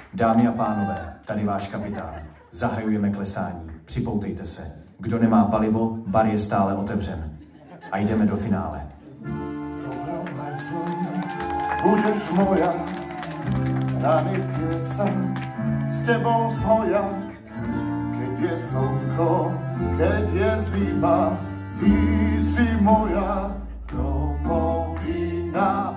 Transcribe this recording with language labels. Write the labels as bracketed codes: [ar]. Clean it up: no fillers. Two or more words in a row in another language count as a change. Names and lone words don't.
[cs] Dámy a pánové, tady váš kapitán. Zahajujeme klesání. Připoutejte se. Kdo nemá palivo, bar je stále otevřen. A jdeme do finále. [sk] Budeš moja, rany tie sa s tebou zhoja. Keď je slnko, keď je zima, ty si moja domovina.